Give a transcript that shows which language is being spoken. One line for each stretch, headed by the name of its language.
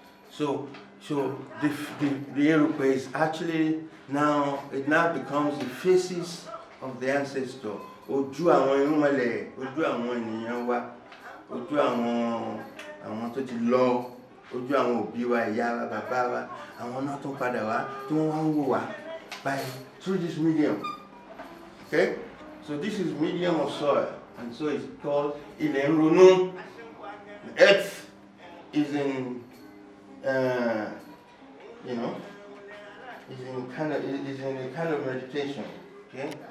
English: So the erùpẹ̀ is actually now becomes the faces of the ancestor.
Yoruba: Ojú àwọn irúnmọlẹ̀, ojú àwọn ènìyàn wa, ojú àwọn tó ti lọ, ojú àwọn òbí wa, ìyá wa, bàbá wa, àwọn náà tún padà wá tí wọ́n wá ń wò wá
English: through this medium. Okay? So this is medium of soil, and so it's called Ile-Nronu. The earth is in, you know, is in a kind of meditation, okay?